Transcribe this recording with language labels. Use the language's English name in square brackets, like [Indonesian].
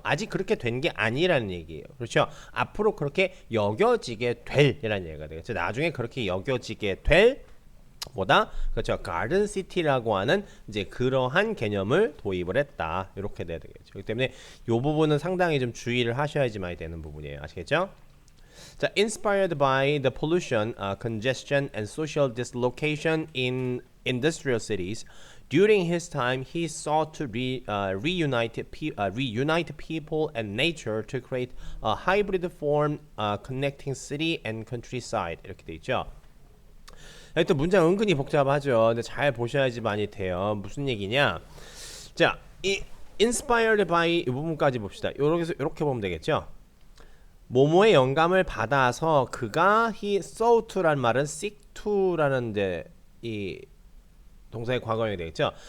[Korean] 아직 그렇게 된 게 아니라는 얘기예요. 그렇죠? 앞으로 그렇게 여겨지게 될이라는 얘기가 되겠죠. 나중에 그렇게 여겨지게 될 뭐다? 그렇죠. garden city라고 하는 이제 그러한 개념을 도입을 했다. 이렇게 돼야 되겠죠. 그렇기 때문에 이 부분은 상당히 좀 주의를 하셔야지만 되는 부분이에요. 아시겠죠? [English] 자, inspired by the pollution, congestion, and social dislocation in industrial cities, during his time, he sought to reunite people and nature to create a hybrid form connecting city and countryside. [Korean] 이렇게 돼 있죠. 또 문장 은근히 복잡하죠. 근데 잘 보셔야지 많이 돼요. 무슨 얘기냐? 자, 이 [English] inspired by [Korean] 이 부분까지 봅시다. 이렇게 보면 되겠죠. 모모의 영감을 받아서 그가 [English] he sought to [Korean] 란 말은 seek to라는 이제 이 동사의 과거형이 되겠죠.